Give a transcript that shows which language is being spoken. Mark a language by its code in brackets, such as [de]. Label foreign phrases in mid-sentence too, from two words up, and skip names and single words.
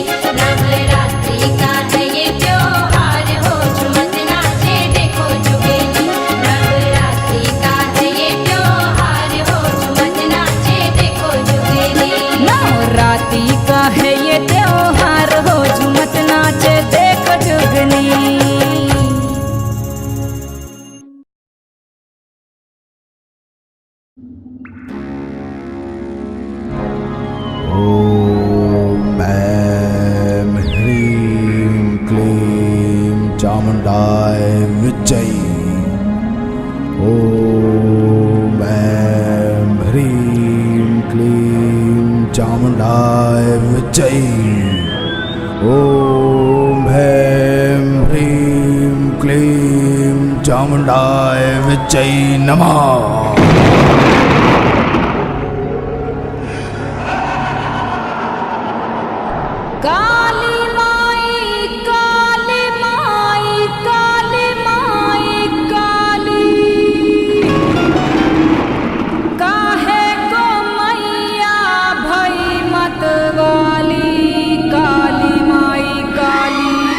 [hi] नवरात्रि का है ये त्योहार हो, झूमत नाचे देखो जुगनी। नवरात्रि का है ये त्योहार हो, झूमत नाचे देखो जुगनी। नवरात्रि का है ये त्योहार हो, झूमत नाचे देखो जुगनी। [sa] ॐ ऐं ह्रीं क्लीं चामुण्डाय विच्चै। ॐ ऐं ह्रीं क्लीं चामुण्डाय विच्चै। ॐ ऐं ह्रीं क्लीं चामुण्डाय विच्चै नमः। [hi] काली माई काली माई काली माई काली, काहे को मैया भई मत वाली काली माई काली।